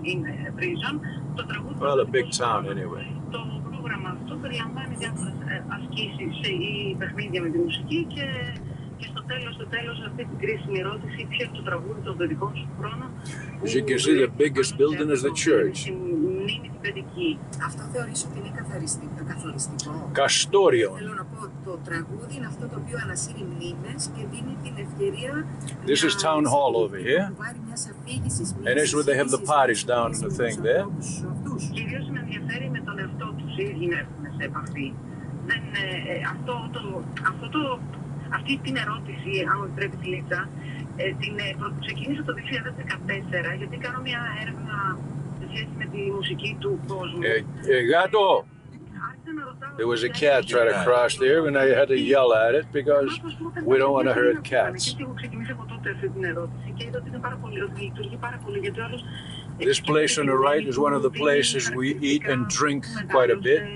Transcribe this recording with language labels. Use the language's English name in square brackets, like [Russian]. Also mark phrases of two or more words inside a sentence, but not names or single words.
[English] Well, a big town anyway. As you can see, the biggest building is the church. [Greek] Αυτό θεωρείς ότι είναι καθοριστικό. Kastorion. Θέλω να πω, το τραγούδι είναι αυτό το οποίο ανασύρει μνήμες και δίνει την ευκαιρία. [English] This is town hall over here. And this is where they have the parties down in the thing there. [Greek] Κυρίως με ενδιαφέρει με τον εαυτό τους, οι ίδιοι να έρθουν σε επαφή. Αυτή την ερώτηση, αν μου επιτρέπει τη Λίτσα, την ξεκίνησα το 2014, γιατί κάνω μια έρευνα σε σχέση με τη μουσική του κόσμου. [English] Gato! There was a cat trying to cross there, and I had to yell at it because we don't want to hurt cats. This place on the right is one of the places we eat and drink quite a bit.